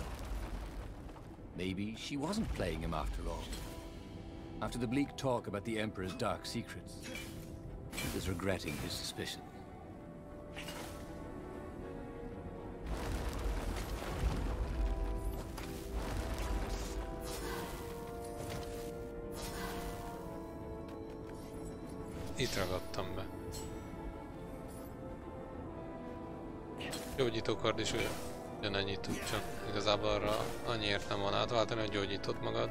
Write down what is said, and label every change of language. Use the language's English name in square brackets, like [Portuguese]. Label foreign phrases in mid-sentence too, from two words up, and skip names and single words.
[English] Maybe she wasn't playing him after all. After the bleak talk about the Emperor's dark secrets, he was regretting his suspicion. [Hungarian] Itt ragadtam be. Gyógyítókard is ugyanennyit tud, csak igazából arra annyi értelme van átváltani, hogy gyógyítod magad.